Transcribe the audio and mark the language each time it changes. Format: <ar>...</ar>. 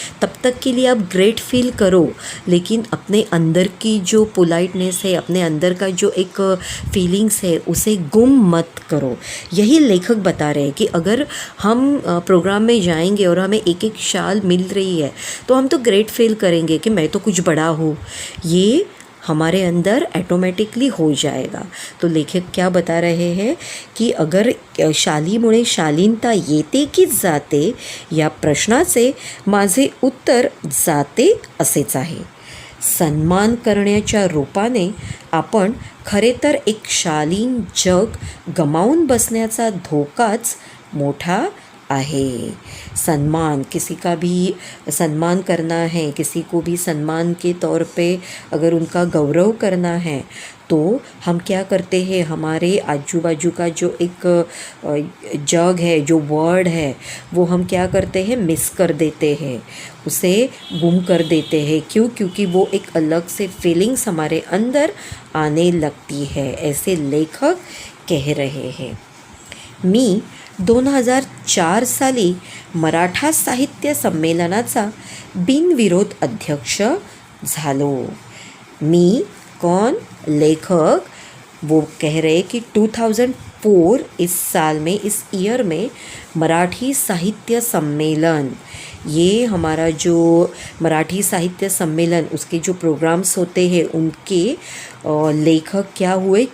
<hi>तब तक के लिए आप ग्रेट फील करो, लेकिन अपने अंदर की जो पोलाइटनेस है, अपने अंदर का जो एक फीलिंग्स है, उसे गुम मत करो। यही लेखक बता रहे हैं कि अगर हम प्रोग्राम में जाएंगे और हमें एक एक शाल मिल रही है तो हम तो ग्रेट फील करेंगे कि मैं तो कुछ बड़ा हूँ, ये हमारे अंदर ऑटोमेटिकली हो जाएगा। तो लेखक क्या बता रहे हैं कि अगर</hi> <mr>शालीमुळे शालीनता येते की जाते या प्रश्नाचे माझे उत्तर जाते असेच आहे। सन्मान करण्याच्या रूपाने आपण खरे तर एक शालीन जग गमावून बसण्याचा धोकाच मोठा आहे।</mr> <hi>सम्मान, किसी का भी सम्मान करना है, किसी को भी सम्मान के तौर पे अगर उनका गौरव करना है तो हम क्या करते हैं? हमारे आजू बाजू का जो एक जग है, जो वर्ड है, वो हम क्या करते हैं? मिस कर देते हैं, उसे गुम कर देते हैं। क्यों? क्योंकि वो एक अलग से फीलिंग्स हमारे अंदर आने लगती है, ऐसे लेखक कह रहे हैं।</hi> <mr>मी 2004 साली मराठा साहित्य संमेलनाचा बिनविरोध अध्यक्ष झालो।</mr> <hi>मी कौन? लेखक। वो कह रहे कि 2004 इस साल में, इस ईयर में मराठी साहित्य सम्मेलन, ये हमारा जो मराठी साहित्य सम्मेलन, उसके जो प्रोग्राम्स होते हैं उनके लेखक क्या हुए?</hi>